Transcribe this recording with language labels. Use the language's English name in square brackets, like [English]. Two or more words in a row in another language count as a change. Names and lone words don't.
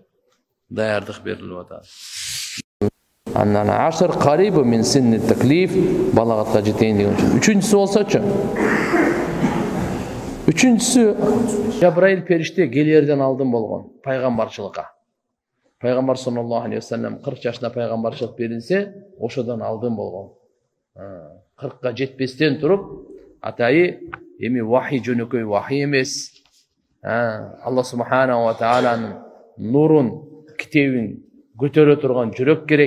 [Kyrgyz] Даярдык берилип атат. Аннан [Arabic] عصر قريب من سن التكليف, [Kyrgyz] балагатка жетейин деген учур. Үчүнчүсү болсочу. Үчүнчүсү Жабраил периште келерден алдын болгон пайгамбарчылыкка. Пайгамбар [Arabic] صلى الله عليه وسلم [Kyrgyz] 40 жашында пайгамбарчылык берилсе, ошодон алдын болгон. 40ка жетпестен туруп Атайы эми вахий жөнөкөй вахий эмес. Алла субханаху ва тааланын нурун, китебин көтөрө турган жүрөк керек.